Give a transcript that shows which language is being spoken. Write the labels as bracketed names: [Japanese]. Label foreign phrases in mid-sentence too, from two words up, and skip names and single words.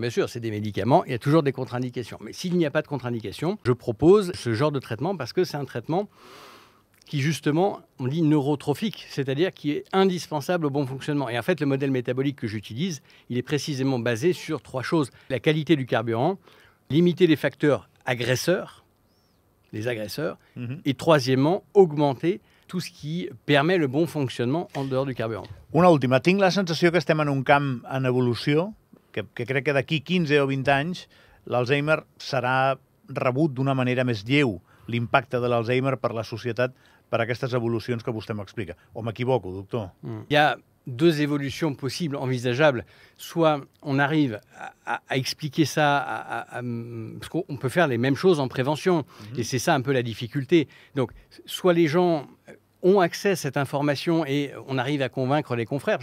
[French] Bien sûr, c'est des médicaments, il y a toujours des contre-indications. Mais s'il n'y a pas de contre-indication, je propose ce genre de traitement parce que c'est un traitement qui, justement, on dit neurotrophique, c'est-à-dire qui est indispensable au bon fonctionnement. Et en fait, le modèle métabolique que j'utilise, il est précisément basé sur 3 choses. La qualité du carburant, limiter les facteurs agresseurs, les agresseurs, et troisièmement, augmenter tout ce qui permet le bon fonctionnement en dehors du carburant. [Catalan] Una última. Tinc la sensació que estem en un camp en evolució, que crec que d'aquí 15 o 20 anys l'Alzheimer serà rebut d'una manera més lleu, l'impacte de l'Alzheimer per la societat, per aquestes evolucions que vostè m'explica. O m'equivoco, doctor? [French] Il y a 2 évolutions possibles, envisageables. Soit on arrive à expliquer ça, parce qu'on peut faire les mêmes choses en prévention, et c'est ça un peu la difficulté. Donc, soit les gens ont accès à cette information et on arrive à convaincre les confrères.